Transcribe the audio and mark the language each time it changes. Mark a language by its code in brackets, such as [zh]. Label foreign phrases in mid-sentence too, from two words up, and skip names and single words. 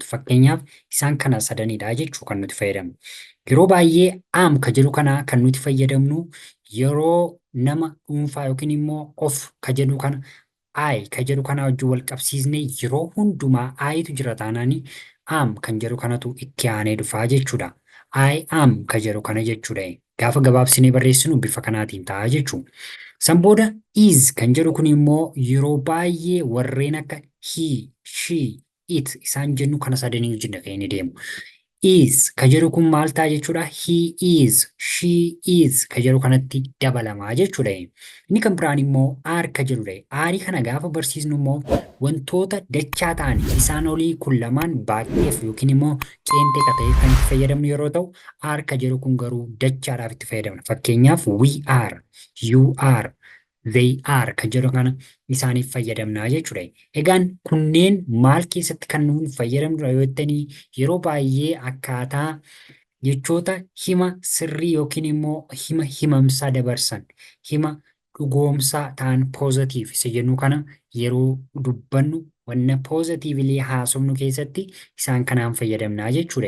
[om] Fakkeenyaaf isaan kana sadanidha jechuu kan nuti fayyadamnu. Yeroo baay'ee am ka jedhu kana kan nuti fayyadamnu yeroo nama dhuunfaa yookiin immoo of ka jedhu kana ka jedhu kana wajjin wal qabsiisnee yeroo hundumaa ayitu jira taanaani am kan jedhu kanatu itti aanee dhufaa jechuudha. I am ka jedhu kana jechuudha. Gaafa gabaabsinee barreessinu bifa kanaatiin ta'a jechuudha. San booda is kan jedhu kun immoo yeroo baay'ee warreen akka [en] he, she, it [om] isaan jennu kana sadanii wajjin dhaqee ni deemu. Is ka jedhu kun maal ta'a jechuudha? [en] He is, she is [om] ka jedhu kanatti dabalamaa jechuudha. Inni kan biraan immoo are ka jedhudha. Aarii kana gaafa barsiisnu immoo wantoota dachaa ta'an isaan olii kun lamaan baay'eef yookiin immoo qeenxee ta'ee kan itti fayyadamnu yeroo ta'u, are ka jedhu kun garuu dachaadhaaf itti fayyadamna. Fakkeenyaaf [en] we are, you are, they are [om] kan jedhu kana isaaniif fayyadamnaa jechuudha. Egaan kunneen maal keessatti kan nuun fayyadamnudha yoo jettanii yeroo baay'ee akkaataa jechoota hima sirrii yookiin immoo hima himamsaa dabarsan hima dhugoomsaa ta'an positive isa jennu kana yeroo dubbannu wanna positively haasofnu keessatti isaan kanaan fayyadamnaa jechuudha.